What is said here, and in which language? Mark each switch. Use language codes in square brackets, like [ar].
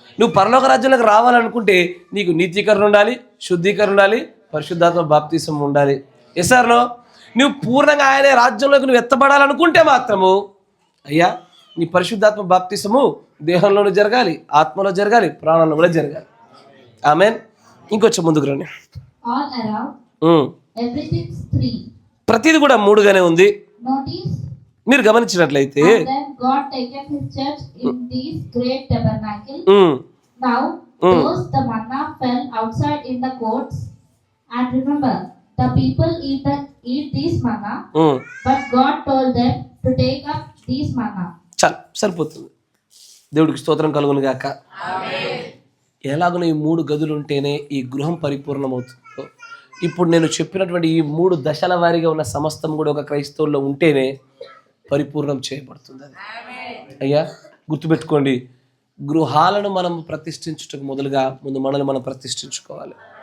[te] నువ్వు పరలోక రాజ్యంలోకి రావాలనుకుంటే నీకు నీతీకరణ ఉండాలి, శుద్ధీకరణ ఉండాలి, పరిశుద్ధాత్మ బాప్తిసం ఉండాలి. ఎస్ఆర్లో నువ్వు పూర్ణంగా ఆయన రాజ్యంలోకి నువ్వు ఎత్తబడాలనుకుంటే మాత్రము అయ్యా నీ పరిశుద్ధాత్మ బాప్తిసము దేహంలోనూ జరగాలి, ఆత్మలో జరగాలి, ప్రాణంలో కూడా జరగాలి. ఆమేన్. ఇంకొంచెం ముందుకు రండి. [en] all around, everything's 3. [te] ప్రతిది కూడా 3గానే ఉంది. [en] Notice, [te] మీరు గమనించినట్లయితే [en] and then God taketh his church in these great tabernacle. Now, those the manna fell outside in the courts, and remember, the people eat these manna, but God told them to take up these manna. [te] చాలు, సరిపోతుంది. దేవుడికి స్తోత్రం కలుగును గాక. ఎలాగో ఈ 3 గదులు ఉంటేనే ఈ గృహం పరిపూర్ణమవుతుందో, ఇప్పుడు నేను చెప్పినటువంటి ఈ 3 దశల వారీగా ఉన్న సమస్తం కూడా ఒక క్రైస్తవుల్లో ఉంటేనే పరిపూర్ణం చేయబడుతుంది. అది అయ్యా గుర్తుపెట్టుకోండి, గృహాలను మనం ప్రతిష్ఠించుటకు మొదలుగా ముందు మనల్ని మనం ప్రతిష్ఠించుకోవాలి.